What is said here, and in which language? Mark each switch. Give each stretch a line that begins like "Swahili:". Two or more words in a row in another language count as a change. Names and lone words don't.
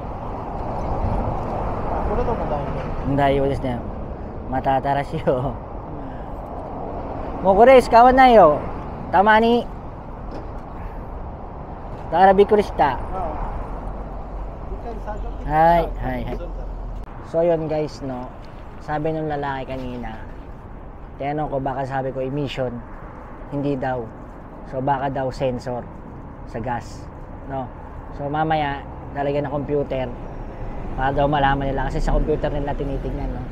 Japanese: これでも大丈夫ですね。また新しいよ。もうこれ使わないよ。たまに。だからびっくりした。はいはいはい。
Filipino: So yun guys, no. Sabi nung lalaki kanina, tinanong ko baka sabi ko emission, hindi daw. So baka daw sensor sa gas, no. So mamaya lalagyan ng computer para daw malaman nila, kasi sa computer nila tinitingnan, no.